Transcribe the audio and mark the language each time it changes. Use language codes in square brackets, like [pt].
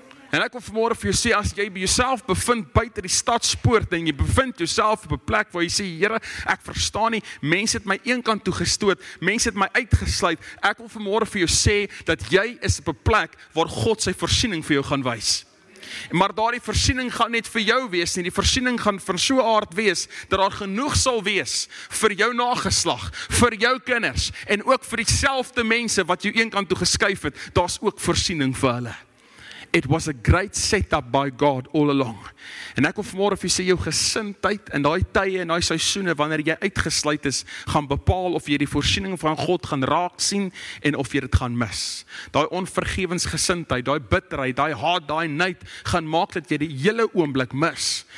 [af] En ek wil vanmôre vir jou sê, as jy by jouself bevind buite die stadspoort en jy bevind jouself op 'n plek waar jy sê, Here, ek verstaan nie, mense het my een kant toe gestoot, mense het my uitgesluit, ek wil vanmôre vir jou sê, dat jy is op 'n plek waar God sy voorsiening vir jou gaan wys. Maar daardie voorsiening gaan net vir jou wees nie, die voorsiening gaan van so 'n aard wees, dat daar genoeg sal wees vir jou nageslag, vir jou kinders, en ook vir dieselfde mense wat jou een kant toe geskuif het, daar's ook voorsiening vir hulle. [en] It was a great setup by God all along. [af] En ek wil vanmôre vir jou sê, jou gesindheid in daai tye en daai seisoene wanneer jy uitgesluit is, gaan bepaal of jy die voorsiening van God gaan raak sien en of jy dit gaan mis. Daai onvergewensgesindheid, daai bitterheid, daai haat, daai nait gaan maak dat jy die hele oomblik mis.